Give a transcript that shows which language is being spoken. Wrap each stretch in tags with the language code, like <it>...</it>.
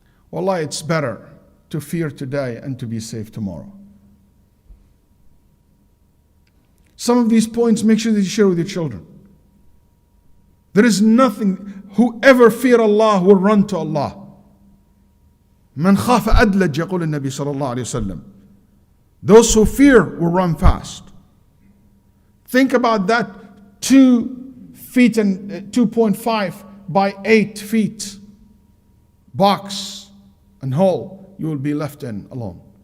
<en>Wallah, it's better to fear today and to be safe tomorrow. Some of these points, make sure that you share with your children. There is nothing, whoever fear Allah will run to Allah.</en> <ar>من خاف أدلج يقول النبي صلى الله عليه وسلم.</ar> <en>Those who fear will run fast. Think about that 2 feet and 2.5 by 8 feet box and hole you will be left in alone.</en>